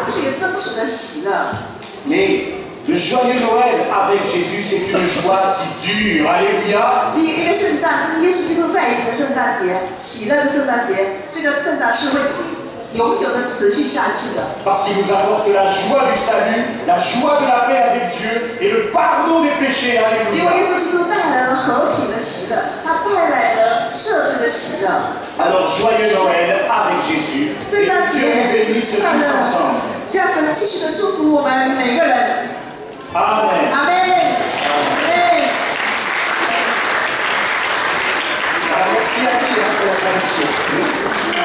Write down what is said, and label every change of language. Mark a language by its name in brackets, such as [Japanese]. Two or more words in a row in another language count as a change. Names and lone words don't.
[Chinese] 是一个虚幻的圣诞，不是一个真实的喜乐。 [French] Mais Le joyeux Noël avec Jésus, c'est une joie qui dure. Alléluia. [Chinese] 一个圣诞跟耶稣基督在一起的圣诞节，喜乐的圣诞节，这个圣诞是会永久的持续下去的。 [French] Parce qu'il nous apporte la joie du salut, la joie de la paix avec Dieu et le pardon des péchés. [Chinese] 因为 [French] Alléluia. [Chinese] 耶稣基督带来了和平的喜乐，他带来了赦罪的喜乐。 [French] Alors, joyeux Noël avec Jésus. Et [Chinese] 圣诞 [French] que Dieu [Chinese] 节 [French] nous bénisse [Chinese] 快 [French] tous [Chinese] 乐， [French] ensemble. [Chinese] 让神继续的祝福我们每个人。 [French] Amen. [Chinese] 阿门。 [French] Alors, merci à qui pour la traduction.